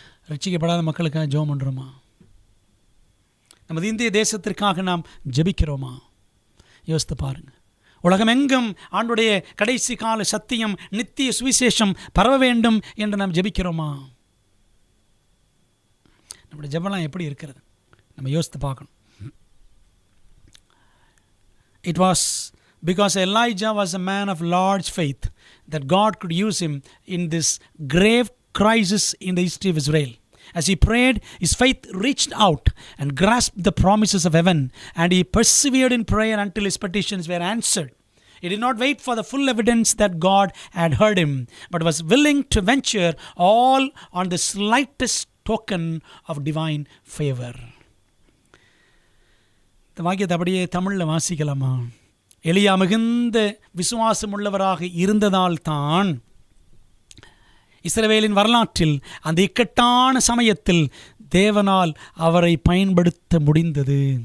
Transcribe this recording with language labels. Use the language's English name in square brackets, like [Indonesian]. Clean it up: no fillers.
[Tamil] ரட்சிக்கப்படாத மக்களுக்காக ஜெபம் பண்ணுறோமா? நமது இந்திய தேசத்திற்காக நாம் ஜெபிக்கிறோமா? யோசித்து பாருங்கள். உலகமெங்கும் ஆண்டுடைய கடைசி கால சத்தியம், நித்திய சுவிசேஷம் பரவ வேண்டும் என்று நாம் ஜெபிக்கிறோமா? நம்முடைய ஜெபம்லாம் எப்படி இருக்கிறது? நம்ம யோசித்து பார்க்கணும். [English] It was because Elijah was a man of large faith that God could use him in this grave crisis in the history of Israel. As he prayed, his faith reached out and grasped the promises of heaven, and he persevered in prayer until his petitions were answered. He did not wait for the full evidence that God had heard him, but was willing to venture all on the slightest token of divine favor. [Tamil] இந்த வாக்கியத்தை அப்படியே தமிழில் வாசிக்கலாமா? எலியா மிகுந்த விசுவாசம் உள்ளவராக இருந்ததால் தான் இஸ்ரவேலின் வரலாற்றில் அந்த இக்கட்டான சமயத்தில் தேவனால் அவரை பயன்படுத்த முடிந்தது.